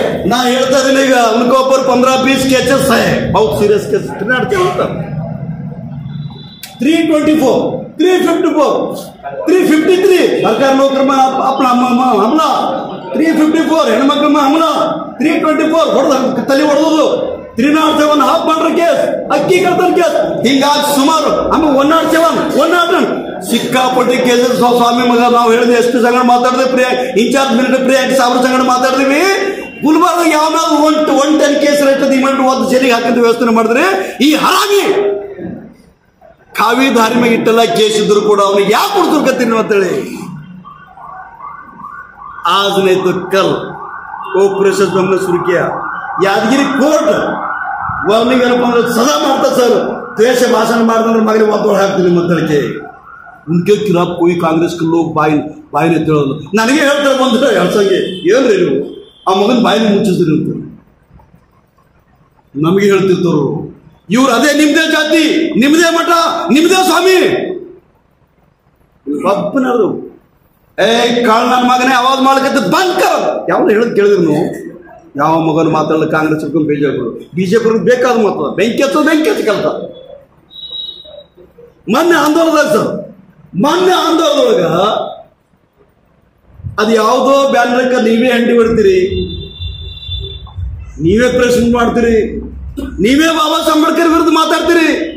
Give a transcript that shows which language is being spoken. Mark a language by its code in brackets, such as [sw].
[kn] ना ಹೇಳ್ತಾ ಇದ್ದೀನಿ ಈಗ [hi] उनके ऊपर 15-20 केसेस है, बहुत सीरियस केसेस. [kn] 324, 354, 353 [hi] सरकार नौकर में अपना हमला, [kn] 354 ಹೆಣ್ಮಕ್ಳ हमला, 324 ಹೊಡೆದ ತಲೆ ಹೊಡೆದು, 307 ಹಾಫ್ ಮರ್ಡರ್ ಕೇಸ್, ಅಕ್ಕಿ ಕಳ್ತನ ಕೇಸ್, ಹಿಂಗಾಗಿ ಸುಮಾರು ಆಮೇಲೆ 107 ಸಿಕ್ಕಾಪಟ್ಟಿ ಕೇಸಸ್. ಸ್ವಾಮಿ ಮಗ ನಾವು ಹೇಳಿದ್ವಿ, ಎಸ್ ಪಿ ಸಂಗಡ ಮಾತಾಡಿದ್ವಿ, ಇನ್ಚಾರ್ಜ್ ಮಿನಿಸ್ಟರ್ ಪ್ರಿಯಾಂಕ್ ಸಾಬ್ರ ಸಂಗಡ ಮಾತಾಡಿದ್ವಿ. ಗುಲ್ಬರ್ಗ ಯಾವನಾದ್ರು 110 ಕೇಸ್ ಇರ್ತದೆ, ಇಮಿಡಿಯೇಟ್ ಒಂದು ಜೈಲಿಗೆ ಹಾಕಿದ ವ್ಯವಸ್ಥೆ ಮಾಡಿದ್ರೆ ಈ ಹರಾಮಿ ಕಾವಿ ದಾರಿ ಮೇಲೆ ಇಟ್ಟೆಲ್ಲ ಕೇಸ್ ಇದ್ರು ಕೂಡ ಅವನಿಗೆ ಯಾಕೆ ಕೊಡ್ತಾರೆ ಗತ್ತೀನಿ ಅಂತೇಳಿ. [hi] आज नहीं तो कल ऑपरेशन हमने शुरू किया. [kn] यादगिरी कोर्ट ಅವನಿಗೆ ಏನಪ್ಪ ಅಂದ್ರೆ ಸದಾ ಮಾಡ್ತಾ ಸರ್, ದ್ವೇಷ ಭಾಷಣ ಮಾಡಿದ್ರೆ ಮಗನಿಗೆ ಒತ್ತಡ ಹಾಕ್ತೀನಿ ಮಾತಾಡಕ್ಕೆ. [hi] उनके खिलाफ कोई कांग्रेस के लोग [kn] ಬಾಯಿನ ಎತ್ತೋದು. ನನಗೆ ಹೇಳ್ತಾರೆ ಬಂದ್ರೆ ಹೇಳ್ಸಂಗೆ, ಏನ್ರಿ ನೀವು ಆ ಮಗನ ಬಾಯಿನ ಮುಚ್ಚಿಸ್ರಿ ಅಂತ ನಮಗೆ ಹೇಳ್ತಿರ್ತರು. ಇವ್ರು ಅದೇ ನಿಮ್ದೇ ಜಾತಿ, ನಿಮ್ದೇ ಮಠ, ನಿಮ್ದೇ ಸ್ವಾಮಿ. ಒಬ್ಬನಾದ್ರು ಕಾಳು ನನ್ನ ಮಗನೇ ಆವಾಜ್ ಮಾಡ್ಕತ್ತ ಬಂದ್ ಕರ ಯಾವ ಹೇಳದ್ ಕೇಳಿದ್ರು ನೀವು ಯಾವ ಮಗನ ಮಾತಾಡಲ್ಲ ಕಾಂಗ್ರೆಸ್ ಹಿಡ್ಕೊಂಡು ಬಿಜೆಪಿ ಬೇಕಾದ ಮಾತಾಡ ಬೆಂಕಿ ಹಚ್ಚ ಕೆಲಸ ಮೊನ್ನೆ ಆಂದೋಲನದೊಳಗ ಅದು ಯಾವುದೋ ಬ್ಯಾನರ್ಕ ನೀವೇ ಹಂಡಿ ಹೊಡ್ತೀರಿ, ನೀವೇ ಪ್ರೆಸೆಂಟ್ ಮಾಡ್ತೀರಿ, ನೀವೇ ಬಾಬಾ ಸಾಹೇಬ್ ಅಂಬೇಡ್ಕರ್ ವಿರುದ್ಧ ಮಾತಾಡ್ತೀರಿ.